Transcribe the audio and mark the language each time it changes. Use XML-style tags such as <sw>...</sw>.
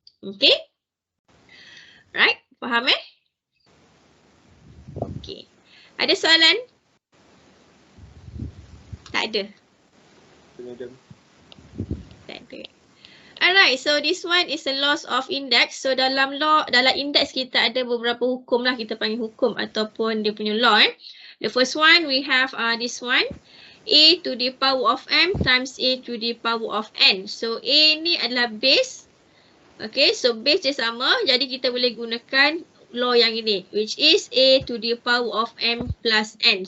<ms>Okay. Right, faham Okay. Ada soalan? Tak ada.</ms> <en>Alright, so this one is a loss of index.</en> <ms>So dalam index kita ada beberapa hukum lah, kita panggil hukum ataupun dia punya law.</ms> <en>The first one we have this one, A to the power of M times A to the power of N. So A</en> <ms>ni adalah</ms> <en>base. Okay, so base</en> <ms>dia sama, jadi kita boleh gunakan</ms> <en>law</en> <ms>yang ini,</ms> <en>which is A to the power of M plus N.</en>